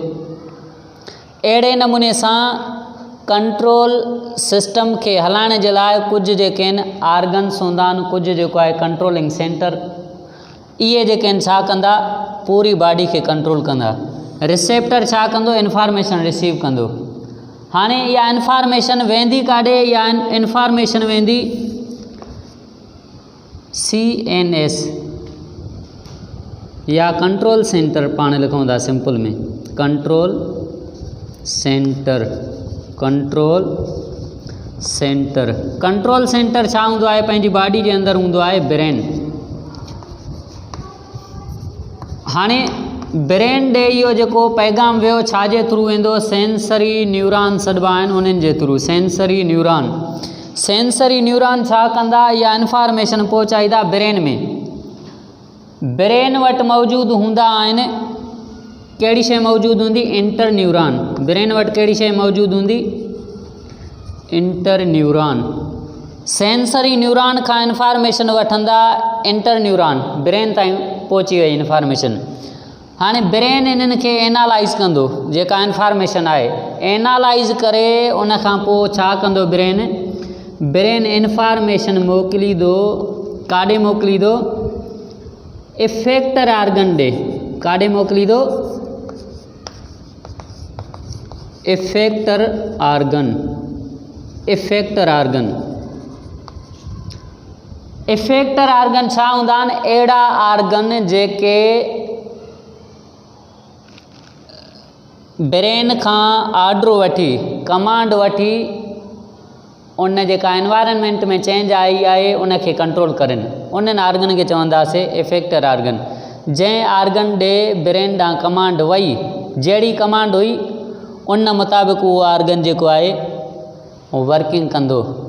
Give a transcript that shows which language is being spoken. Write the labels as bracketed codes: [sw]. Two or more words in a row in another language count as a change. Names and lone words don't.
[sd] अहिड़े नमूने सां [en] control system [sd] खे हलाइण जे लाइ कुझु जेके आहिनि आर्गन्स हूंदा आहिनि, कुझु जेको आहे [en] controlling centre, [sd] इहे जेके आहिनि छा कंदा, पूरी बॉडी खे कंट्रोल कंदा। रिसेप्टर छा कंदो, [en] information receive [sd] कंदो। हाणे इहा इंफॉर्मेशन वेंदी काॾे, इहा इंफॉर्मेशन वेंदी CNS या [en] control centre [sd] पाण लिखूं था सिंपल में, [en] control centre. control centre, control centre [sd] छा हूंदो आहे, पंहिंजी बॉडी जे अंदरि हूंदो आहे ब्रेन। हाणे ब्रेन ॾे इहो जेको पैगाम वियो छाजे थ्रू वेंदो, [en] sensory neuron [sd] सॾिबा आहिनि उन्हनि जे थ्रू। [en] sensory neuron, sensory neuron [sd] छा कंदा, इहा इंफॉर्मेशन पहुचाईंदा ब्रेन में। ब्रेन वटि मौजूदु हूंदा आहिनि, कहिड़ी शइ मौजूदु हूंदी, [en] inter neuron. [sd] ब्रेन वटि कहिड़ी शइ मौजूदु हूंदी, [en] inter neuron. sensory neuron [sd] खां इंफॉर्मेशन वठंदा [en] inter neuron, [sd] ब्रेन ताईं पहुची वई इंफॉर्मेशन। हाणे ब्रेन इन्हनि खे एनालाइज़ कंदो, जेका इंफॉर्मेशन आहे एनालाइज़ करे उन खां पोइ छा कंदो ब्रेन, [en] brain information [sd] मोकिलींदो, काॾे मोकिलींदो, [en] effector organ [sd] ॾे। काॾे मोकिलींदो, [en] effector organ. effector organ, effector organ [sd] छा हूंदा आहिनि, अहिड़ा आर्गन जेके ब्रेन खां ऑर्डर वठी, कमांड वठी, उन जेका एनवायरनमेंट में चेंज आई आहे उनखे कंट्रोल करनि। उन्हनि आर्गन खे चवंदासीं [en] effector organ. [sd] जंहिं आर्गन ॾे ब्रेन ॾांहुं कमांड वई, जहिड़ी कमांड हुई उन मुताबिक़ उहो आर्गन जेको आहे वर्किंग कंदो।